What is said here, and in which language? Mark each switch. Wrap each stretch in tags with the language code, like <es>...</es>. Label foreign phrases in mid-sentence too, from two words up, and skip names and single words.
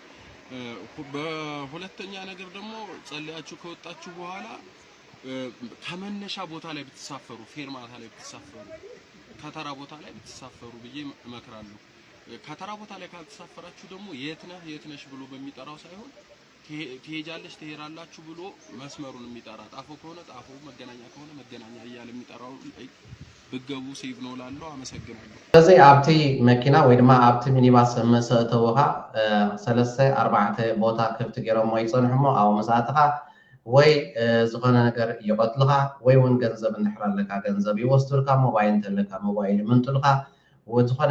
<am>በሁለተኛ ነገር ደግሞ ጸልያችሁ ከወጣችሁ በኋላ ከመነሻ ቦታ ላይ ብትሳፈሩ፣ ፌርማታ ላይ ብትሳፈሩ፣ ከተራ ቦታ ላይ ብትሳፈሩ ብዬ እመክራለሁ። ከተራ ቦታ ላይ ካልተሳፈራችሁ ደግሞ የት ነሽ ብሎ በሚጠራው ሳይሆን ትሄጃለሽ ትሄራላችሁ ብሎ መስመሩን የሚጠራ ጣፎ ከሆነ ጣፎ፣ መገናኛ ከሆነ መገናኛ እያለ የሚጠራው ብገቡ ሴቭ ነው ላለው። አመሰግናለሁ።</am> <ti>ስለዚህ ኣብቲ መኪና ወይ ድማ ኣብቲ ሚኒባስ መሰእተውካ 3-4 ቦታ ክፍቲ ገይሮም ወይ ፀንሕሞ ኣብ መሳእትካ ወይ ዝኾነ ነገር ይቆትልካ ወይ እውን ገንዘብ እንድሕር ኣለካ ገንዘብ ይወስዱልካ፣ ሞባይል እንተለካ ሞባይል ይምንጥልካ፣ ዝኾነ</ti>